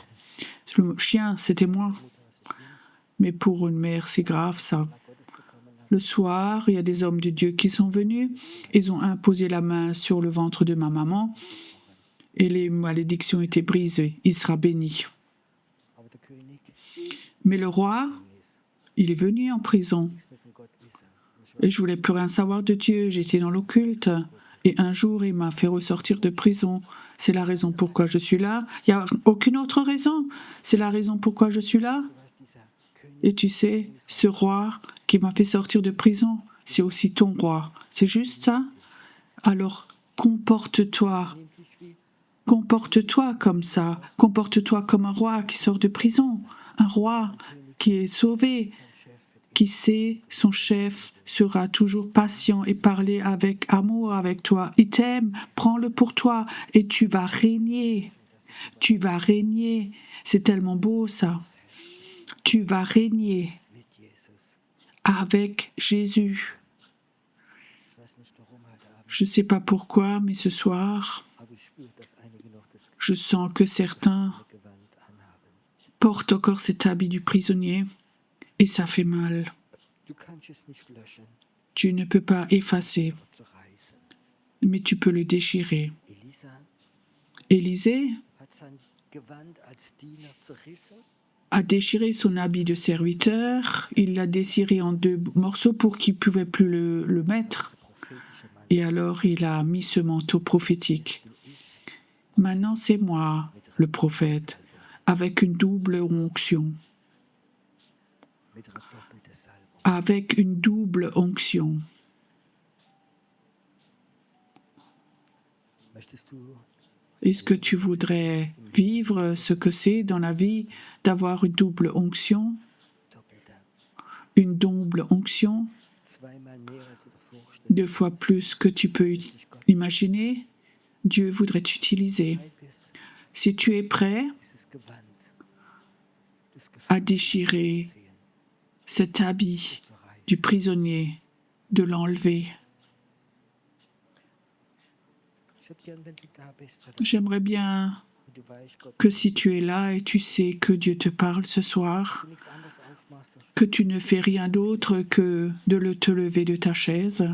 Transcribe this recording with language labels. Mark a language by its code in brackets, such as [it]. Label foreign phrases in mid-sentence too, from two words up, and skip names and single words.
[fr] Le chien, c'était moi. Mais pour une mère, c'est grave ça. Le soir, il y a des hommes de Dieu qui sont venus. Ils ont imposé la main sur le ventre de ma maman et les malédictions étaient brisées. Il sera béni. [de] Aber der König [fr] Mais le roi, il est venu en prison. [de] nichts mehr von Gott wissen. Und ich war [fr] Et je voulais plus rien savoir de Dieu. J'étais dans l'occulte. Et un jour, il m'a fait ressortir de prison. C'est la raison pourquoi je suis là. Il n'y a aucune autre raison. C'est la raison pourquoi je suis là. [de] du weißt, dieser König [fr] Et tu sais, ce roi qui m'a fait sortir de prison, c'est aussi ton roi. C'est juste ça? Alors, comporte-toi. [de] nimmt dich wie [fr] Comporte-toi comme ça. Comporte-toi comme un roi qui sort de prison. Un roi qui est sauvé, [de] ein Chef für dich. [fr] qui sait son chef sera toujours patient et parler avec amour avec toi. Il t'aime, prends-le pour toi et tu vas régner. Tu vas régner. C'est tellement beau ça. Tu vas régner [de] Mit Jesus. [fr] avec Jésus. [de] Ich weiß nicht warum heute Abend, [fr] Je ne sais pas pourquoi, mais ce soir, [de] aber ich spüre, dass einige noch das [fr] je sens que certains [de] Gewand anhaben. [fr] portent encore cet habit du prisonnier et ça fait mal. [de] Du kannst es nicht löschen, [fr] Tu ne peux pas effacer, [de] aber zerreißen. [fr] mais tu peux le déchirer. [de] Elisa [fr] Élisée [de] hat sein Gewand als Diener zerrissen. [fr] a déchiré son habit de serviteur, il l'a déchiré en 2 morceaux pour qu'il ne pouvait plus le mettre. [de] Der prophetische Mann [fr] Et alors il a mis ce manteau prophétique. [de] bin ich [fr] Maintenant c'est moi, le prophète, avec une double onction. [de] mit einer doppelten Salbung. [fr] Avec une double onction. [de] Möchtest du [fr] Est-ce que tu voudrais vivre ce que c'est dans la vie d'avoir une double onction? [de] doppelter, [fr] Une double onction, [de] zweimal mehr als du dir vorstellst, [fr] 2 fois plus que tu peux [de] dich Gott [fr] imaginer? Dieu voudrait t'utiliser. [de] bereit bist, [fr] Si tu es prêt, [de] ist es [fr] à déchirer cet habit du prisonnier, de l'enlever. J'aimerais bien que si tu es là et tu sais que Dieu te parle ce soir, que tu ne fais rien d'autre que de te lever de ta chaise.